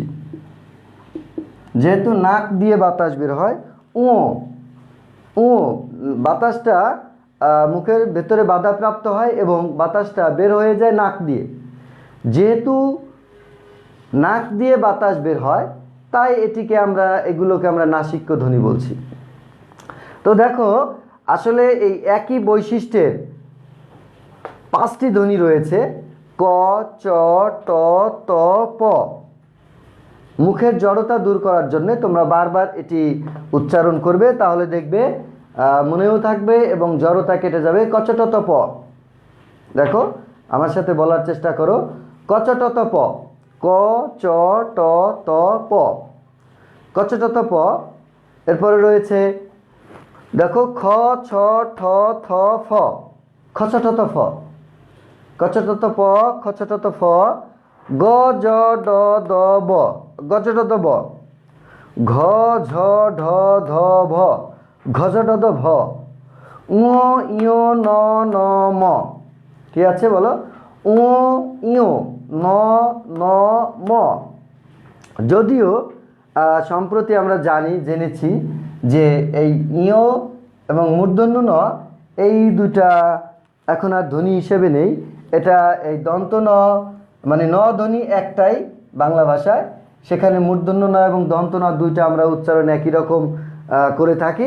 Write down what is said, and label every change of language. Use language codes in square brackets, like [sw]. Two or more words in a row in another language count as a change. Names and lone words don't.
[bn] যেহেতু নাক দিয়ে বাতাস বের হয়, বাতাসটা মুখের ভেতরে বাধাপ্রাপ্ত হয় এবং বাতাসটা বের হয়ে যায় নাক দিয়ে। যেহেতু নাক দিয়ে বাতাস বের হয়, তাই এগুলোকে আমরা নাসিক্য ধ্বনি বলছি। তো দেখো, আসলে এই একই বৈশিষ্ট্যের 5টি ধ্বনি রয়েছে: ক, চ, ট, ত, প। মুখের জড়তা দূর করার জন্য তোমরা বারবার এটি উচ্চারণ করবে, তাহলে দেখবে মনেও থাকবে এবং জড়তা কেটে যাবে। কচটত প। দেখো, আমার সাথে বলার চেষ্টা করো। কচটত প। ক, চ, ট, ত, প। কচটত প। এরপরে রয়েছে, দেখো, খ, ছ, ঠ, থ, ফ। খচটত ফ। কচটত প, খচটত ফ। গ, জ, ড, দ, ব। গজটত ব। ঘ, ঝ, ঢ, ধ, ভ। ঘজটত ভ। উ, ইয়, ন, ন, ম। কি আছে বলো? উ, ইয়, ন, ন, ম। যদিও সম্প্রতি আমরা জেনেছি যে এই ইয় এবং মূর্ধন্য ন, এই দুটা এখন আর ধ্বনি হিসেবে নেই। এটা এই দন্ত ন, মানে ন ধ্বনি একটাই বাংলা ভাষায়, সেখানে মূর্ধন্য ন এবং দন্ত ন দুইটা আমরা উচ্চারণ একই রকম করে থাকি।